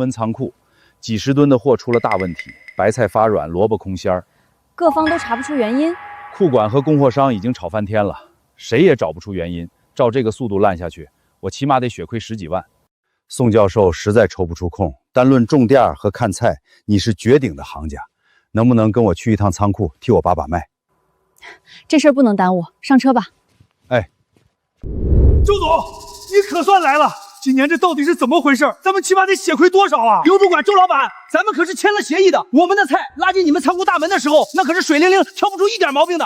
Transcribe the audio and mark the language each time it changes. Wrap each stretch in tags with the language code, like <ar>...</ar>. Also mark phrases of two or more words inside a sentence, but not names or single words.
<zh>縣城最大的那個楚東恆溫倉庫，幾十噸的貨出了大問題，白菜發軟，蘿蔔空心兒，各方都查不出原因。庫管和供貨商已經吵翻天了，誰也找不出原因。照這個速度爛下去，我起碼得血虧10幾萬。宋教授實在抽不出空，單論種店和看菜，你是絕頂的行家，能不能跟我去一趟倉庫，替我把把脈？這事兒不能耽誤，上車吧。哎，周總，你可算來了！今年這到底是怎麼回事？咱們起碼得血虧多少啊？刘主管、周老板，咱们可是簽了協議的。我們的菜拉進你們倉庫大門的時候，那可是水靈靈，挑不出一點毛病的。</zh>